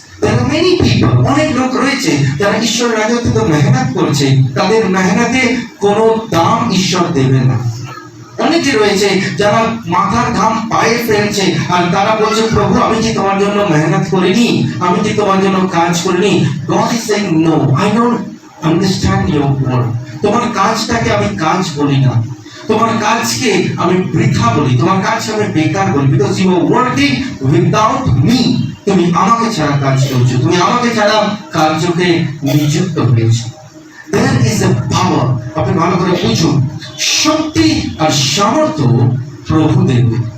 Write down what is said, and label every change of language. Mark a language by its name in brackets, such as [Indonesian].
[English] There are many people, [Bangla] অনেক লোক রয়েছে যারা ঈশ্বরের রাজত্বে মেহনত করছে, তাদের মেহনতে কোনো দাম ঈশ্বর দেবে না। অনেকে রয়েছে যারা মাথার ঘাম পায়ে ফেলছে আর তারা বলছে, প্রভু আমি কি তোমার জন্য মেহনত করিনি, আমি কি তোমার জন্য কাজ করিনি? [English] God is saying no, I don't understand your word. [Bangla] তোমার কাজটাকে আমি কাজ বলি না, তোমার কাজকে আমি বৃথা বলি, তোমার কাজকে আমি বেকার বলি, [English] because you are working without me. [Bangla] তুমি আমাকে ছাড়া কাজ করছো, তুমি আমাকে ছাড়া কার্যকে নিযুক্ত হয়েছো। [English] There is a power, [Bangla] আপনি ভালো করে বুঝুন, শক্তি আর সামর্থ্য প্রভু দেবে।